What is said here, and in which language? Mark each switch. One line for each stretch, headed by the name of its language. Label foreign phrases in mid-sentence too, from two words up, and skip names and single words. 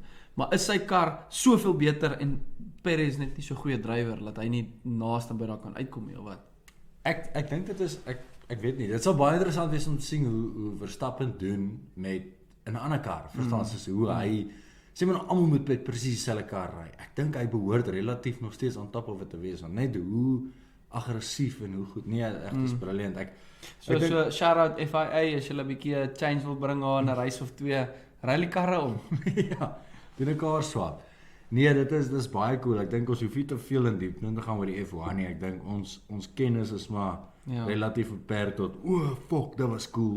Afrikaans: Maar is sy kar soveel beter en Perez net nie so goeie drywer dat hy nie naaste by daar kan uitkom nie of wat? Ek dink dit is ek weet nie. Dit sal baie interessant wees om te sien hoe Verstappen doen met 'n ander kar. Verstaan soos hoe hy sê maar almal moet met presies dieselfde kar ry. Ek dink hy behoort relatief nog steeds
English: on top of it
Afrikaans: te wees, want net hoe aggressief en hoe goed. Nee, echt is brilliant. So
English: shout out
Afrikaans: FIA as jy 'n bietjie change wil bring aan 'n race of 2, ry die karre om. Ja, doen 'n
English: car swap.
Afrikaans: Nee, dit is baie cool. Ek dink ons hoef nie te veel in diep te gaan oor die F1 nie. Ek dink ons kennis is maar relatief beperk tot fuck, dat was cool.